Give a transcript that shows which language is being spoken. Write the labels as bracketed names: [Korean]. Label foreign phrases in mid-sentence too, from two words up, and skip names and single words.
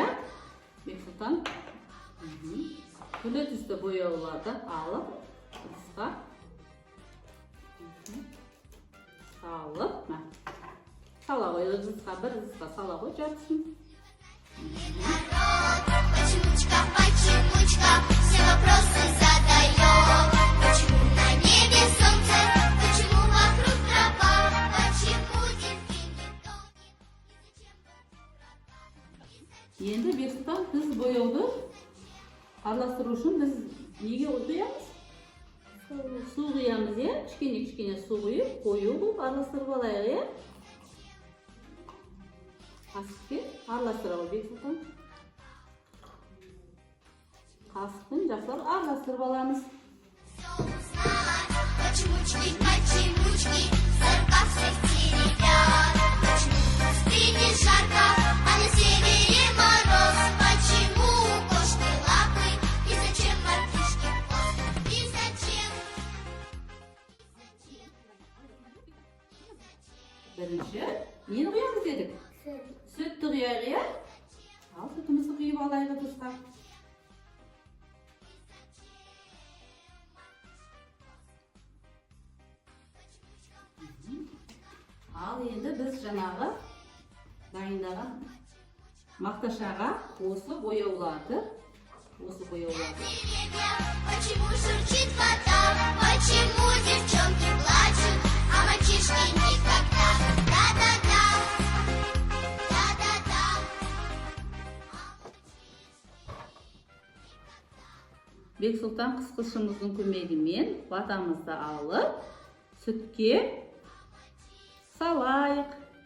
[Kazakh] Бексұлтан, түрлі түсті бояуларды алып ыдысқа салып, сала қой, бір ыдысқа сала қой, жартысын. [Russian] Почемучка, все вопросы задает. Почему на небе солнце, почему вокруг трава, почему дельфин не тонет, и зачем [Kazakh] Енді Бексұлтан, біз бояуды араластыру үшін біз неге құямыз? Су құямыз, е? Кішкене су құйып, қою қылып араластырып алайық, е? Қасықпен араластырып Бексұлтан. Қасықпен жақсылап араластырып аламыз. [Russian] Почемучки, заркав всех теребят. Почему в пустыне жарко, а на севере мороз? Почему у кошки лапы, и зачем мартышки хвост? И зачем? [Kazakh] Бірінші, нені құямыз дедік? Сүтті құяйық, иә? Ал, сүтімізді құйып алайық ыдысқа. Ал енді біз жаңағы дайындаған мақташаға осы бояуларды [Russian] Почему журчит вода? Почему девчонки плачут, а мальчишки никогда? Да-да-да, да-да-да. [Kazakh] Бексұлтан қысқышымыздың көмегімен ватамызды алып, сүтке салайық.